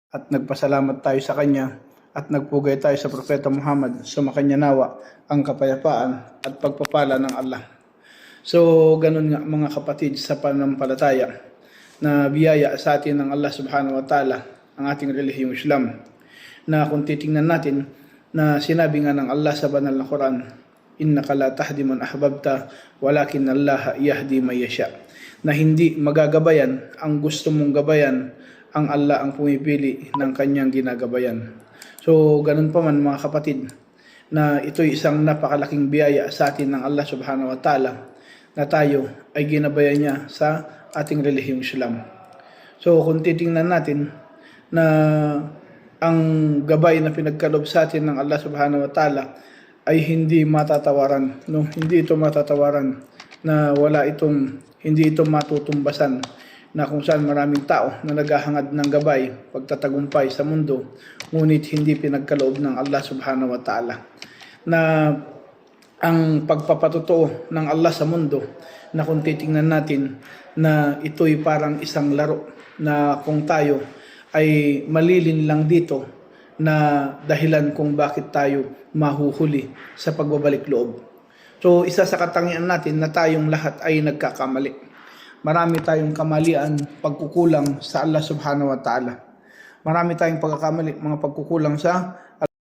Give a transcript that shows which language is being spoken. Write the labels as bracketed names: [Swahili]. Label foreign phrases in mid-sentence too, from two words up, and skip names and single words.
[Filipino] at nagpasalamat tayo sa Kanya at nagpugay tayo sa Propeta Muhammad, sumakanya nawa ang kapayapaan at pagpapala ng Allah. So, ganun nga mga kapatid sa pananampalataya na biyaya sa atin ng Allah [Arabic] سبحانه وتعالى, [Filipino] ang ating relihiyong Islam, na kung titingnan natin na sinabi nga ng Allah sa banal na Quran, [Arabic] إنك لا تهدي من أحببت ولكن الله يهدي من يشاء, [Filipino] na hindi magagabayan ang gusto mong gabayan, ang Allah ang pumipili ng kanyang ginagabayan. So ganun pa man mga kapatid, na ito'y isang napakalaking biyaya sa atin ng Allah [Arabic] سبحانه وتعالى [Filipino] na tayo ay ginabayan niya sa ating relihiyong Islam. So kung titingnan natin na ang gabay na pinagkaloob sa atin ng Allah [Arabic] سبحانه وتعالى [Filipino] ay hindi matatawaran, no? Hindi ito matatawaran, na hindi ito matutumbasan, na kung saan maraming tao na naghahangad ng gabay, pagtatagumpay sa mundo, ngunit hindi pinagkaloob ng Allah [Arabic] سبحانه وتعالى, [Filipino] na ang pagpapatotoo ng Allah sa mundo, na kung titingnan natin na ito'y parang isang laro, na kung tayo ay malilin lang dito na dahilan kung bakit tayo mahuhuli sa pagbabalik loob. So isa sa katangian natin na tayong lahat ay nagkakamali. Marami tayong kamalian, pagkukulang sa Allah [Arabic] سبحانه وتعالى. [Filipino] Marami tayong pagkakamali, mga pagkukulang sa